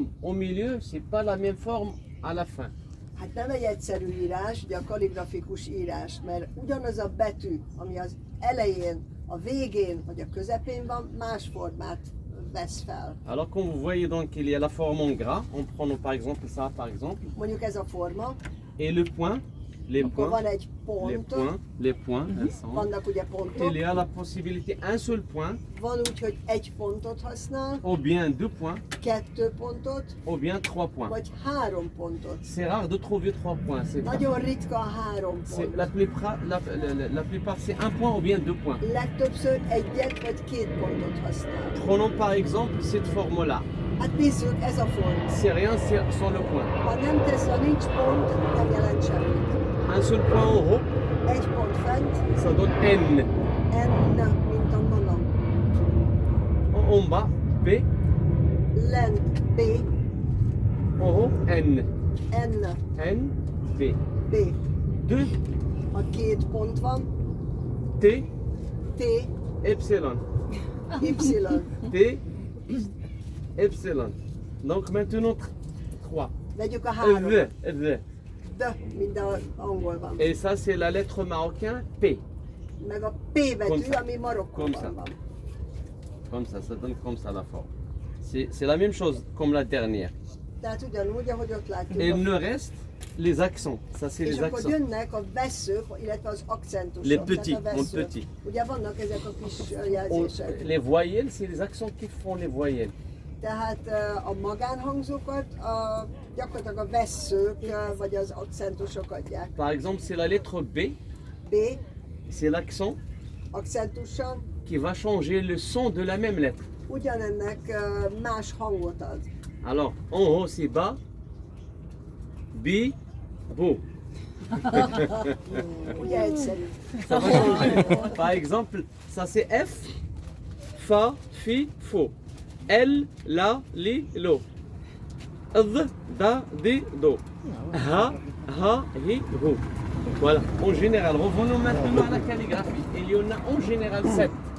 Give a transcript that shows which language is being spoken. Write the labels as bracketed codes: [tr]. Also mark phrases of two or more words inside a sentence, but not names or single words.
[fr] Au milieu, c'est pas la même forme à la fin. [hu] Hát nem egy egyszerű írás, ugye a kalligrafikus írás, mert ugyanaz a betű, ami az elején, a végén vagy a közepén van, más formát vesz fel. [fr] Alors quand vous voyez donc qu'il y a la forme en gras, en prenant par exemple ça par exemple, [hu] Mondjuk ez a forma, [fr] et le point, les [hu] akkor van [fr] points, [hu] egy pont, [fr] les points, ensemble. [hu] vannak ugye pontok, [fr] Il y a la possibilité un seul point, [hu] van úgy, hogy egy pontot használ, [fr] ou bien 2 points, [hu] 2 pontot, [fr] ou bien 3 points. [hu] vagy 3 pontot. [fr] C'est rare de trouver 3 points. [hu] Nagyon ritka a 3 pont. [fr] La plupart c'est un point ou bien 2 points. [hu] Legtöbbször egyet vagy 2 pontot használ. [fr] Prenons par exemple cette forme-là. [hu] Hát nézzük, ez a forma. [fr] C'est rien sans le point. [hu] Ha nem tesz, ha nincs pont, nem jelent semmit. [fr] Un seul point en haut, [hu] Egy pont fent, [fr] ça donne N. [hu] N, mint a nana. [fr] En bas, B. [hu] Lent, B, [fr] En haut, N. N, N, B. B. 2, [hu] Ha 2 pont van, T, T, epsilon. Y. T, epsilon. [fr] Donc maintenant 3. [hu] Vegyük a 3. V, V. D, mint a angol van. [fr] Et ça c'est la lettre marocaine P. [hu] Meg a P betű, [fr] Comme ça. [hu] ami [fr] Comme ça. [hu] Marokkóban van. [fr] Comme ça donne comme ça la forme. C'est la même chose comme la dernière. [hu] Tehát ugyanúgy, ahogy ott látjuk. [fr] Et il nous reste les accents. Ça c'est [hu] És [fr] les [hu] akkor [fr] accents. [hu] jönnek a vesszők, illetve az akcentusok. [fr] Les petits, [hu] tehát a [fr] en [hu] vesszők. [fr] petit. [hu] Ugye vannak ezek a kis jelzések. [fr] Les voyelles, c'est les accents qui font les voyelles. [hu] Tehát a magánhangzókat gyakorlatilag a vesszők vagy az akcentusok adják. [fr] Par exemple, c'est la lettre B, B, c'est l'accent [hu] akcentussal, [fr] qui va changer le son de la même lettre. [hu] ugyanennek más hangot ad. [fr] Alors, en haut c'est bas, B, beau. [hu] Ugye egyszerű. [fr] Ça va changer. Par exemple, ça c'est F, Fa, Fi, Fo. L, La, Li, Lo. D, Da, Di, Do. Ha, Ha, Hi, Hu. Voilà, en général. Revenons maintenant à la calligraphie. Il y en a en général 7.